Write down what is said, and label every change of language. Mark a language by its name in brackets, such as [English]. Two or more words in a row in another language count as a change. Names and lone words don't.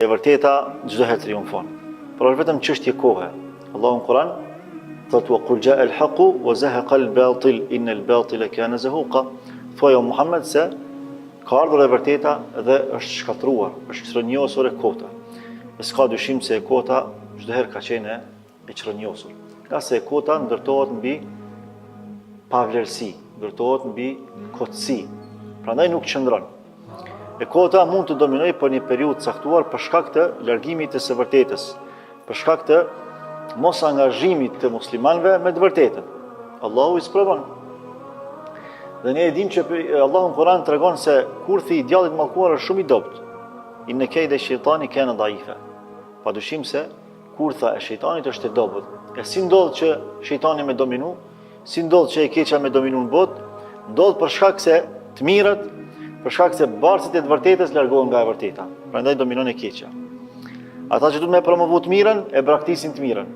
[Albanian] E vërteta çdo herë triumfon. Por është vetëm çështje kohe. Allahu në Kur'an thotë: [Arabic] "وقل جاء الحق وزهق الباطل إن الباطل كان زهوقا." [Albanian] Thuaj o Muhammed se ka ardhur e vërteta dhe është shkatruar, është çrënjosur e kota. Dhe s'ka dyshim se e kota çdo herë ka qenë e çrënjosur. Nga se e kota ndërtohet mbi pavlerësi, ndërtohet mbi kotësi. Prandaj nuk qëndron. E kota mund të dominojë për një periudhë caktuar për shkak të largimit të së vërtetës, për shkak të mos angazhimit të muslimanëve me të vërtetën. Allahu i sprovon. Dhe ne e dim që Allahu në Kur'an tregon se kurthi i djallit mallkuar është shumë i dobët. [Arabic] إن كيد الشيطان كان ضعيفا. [Albanian] Padyshim se kurtha e shejtanit është e dobët. E si ndodh që shejtani me dominu? Si ndodh që e keqja me dominu në botë? Ndodh për shkak se të mirët, për shkak se bartësit e të vërtetës largohen nga e vërteta. Prandaj dominon e keqja. Ata që duhet me promovu të mirën, e braktisin të mirën.